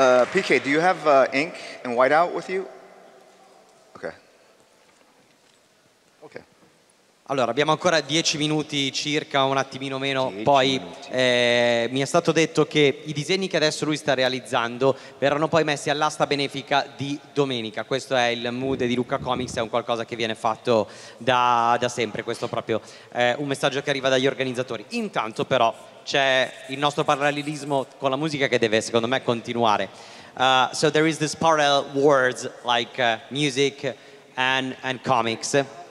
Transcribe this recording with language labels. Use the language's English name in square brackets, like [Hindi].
[English] PK, do you have ink and whiteout with you? Okay. Okay. [Italian] Allora, abbiamo ancora 10 minuti circa, un attimino meno, poi mi è stato detto che i disegni che adesso lui sta realizzando verranno poi messi all'asta benefica di domenica. Questo è il mood di Lucca Comics, è un qualcosa che viene fatto da sempre, questo proprio è un messaggio che arriva dagli organizzatori. Intanto però c'è il nostro parallelismo con la musica che deve secondo me continuare. [English] So there is this parallel words like music and comics.